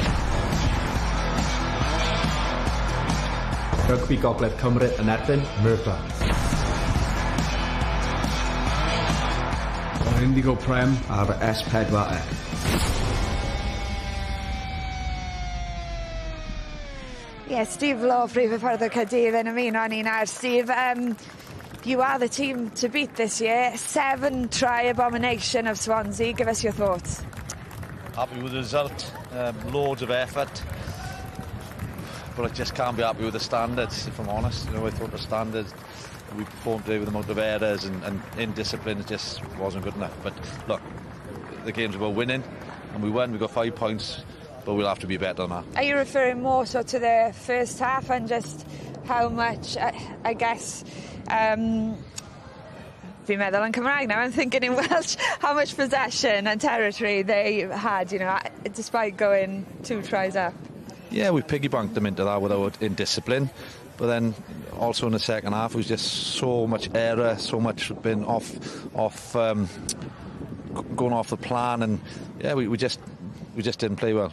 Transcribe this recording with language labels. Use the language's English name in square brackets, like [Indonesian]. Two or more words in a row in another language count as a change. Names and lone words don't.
[Welsh] Rygbi Gogledd Cymru yn erbyn Merthyr. Yr Indigo Prem ar S4C. Yeah, Steve Law, Prif Hyfforddwr Caerdydd yn ymuno ni nawr. [English] Steve, you are the team to beat this year. 7 try abomination of Swansea. Give us your thoughts. Happy with the result, loads of effort, but I just can't be happy with the standards, if I'm honest. You know, I thought the standards we performed today with the amount of errors and indiscipline just wasn't good enough. But look, the game's about winning, and we won. We got 5 points, but we'll have to be better than that. Are you referring more so to the first half and just how much, I guess, [Welsh] fi'n meddwl yn Cymraeg [English] now, I'm thinking in Welsh, how much possession and territory they had, you know, despite going 2 tries up? Yeah, we piggy-banked them into that without indiscipline, but then also in the second half, it was just so much error, so much been going off the plan, and yeah, we just didn't play well.